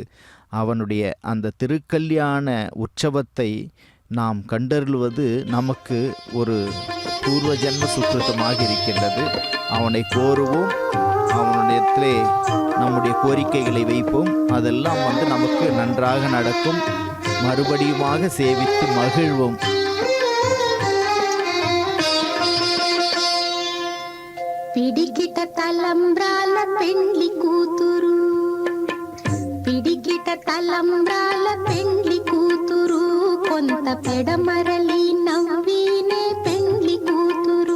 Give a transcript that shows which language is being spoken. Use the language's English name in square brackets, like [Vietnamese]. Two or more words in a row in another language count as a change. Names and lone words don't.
[Tamil] அவனுடைய அந்த திருக்கல்யாண உற்சவத்தை நாம் கண்டருள்வது நமக்கு ஒரு பூர்வ ஜென்ம சுக்கிருத்தமாக இருக்கின்றது. அவனை கோருவோம், அவனுடையத்திலே நம்முடைய கோரிக்கைகளை வைப்போம். அதெல்லாம் நமக்கு நன்றாக நடக்கும். மறுபடியுமாக சேவித்து மகிழ்வோம். [Telugu] పిడికిట తలంబ్రాల పెండ్లి కూతురు, పిడికిట తలంబ్రాల పెండ్లి కూతురు, కొంత పెడమరలి నవ్వినే పెండ్లి కూతురు.